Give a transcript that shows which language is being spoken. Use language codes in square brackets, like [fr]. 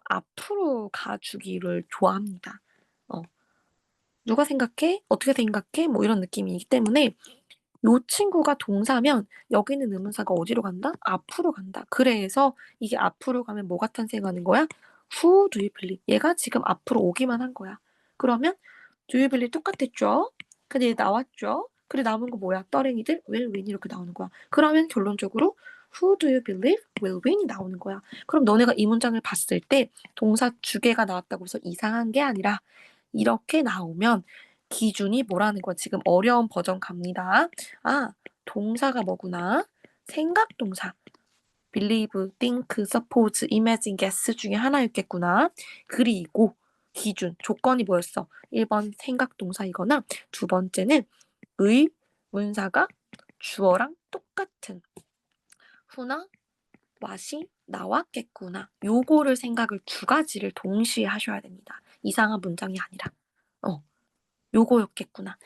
[ko] 앞으로 가주기를 좋아합니다. 어, 누가 생각해? 어떻게 생각해? 뭐 이런 느낌이기 때문에 요 친구가 동사면 여기는 의문사가 어디로 간다? 앞으로 간다. 그래서 이게 앞으로 가면 뭐가 탄생하는 거야? [en] Who do you believe? [ko] 얘가 지금 앞으로 오기만 한 거야. 그러면 [en] do you believe [ko] 똑같았죠? 근데 얘 나왔죠? 그래 남은 거 뭐야? 떠랭이들 [en] will win [ko] 이렇게 나오는 거야. 그러면 결론적으로 [en] Who do you believe will win [ko] 이 나오는 거야. 그럼 너네가 이 문장을 봤을 때 동사 주계가 나왔다고 해서 이상한 게 아니라 이렇게 나오면 기준이 뭐라는 거야. 지금 어려운 버전 갑니다. 아, 동사가 뭐구나. 생각동사. [en] believe, think, suppose, imagine, guess [ko] 중에 하나였겠구나. 그리고 기준, 조건이 뭐였어? 1번 생각동사이거나 두 번째는 의문사가 주어랑 똑같은 후나 what이 나왔겠구나. 요거를 생각을 두 가지를 동시에 하셔야 됩니다. 이상한 문장이 아니라. 요거였겠구나.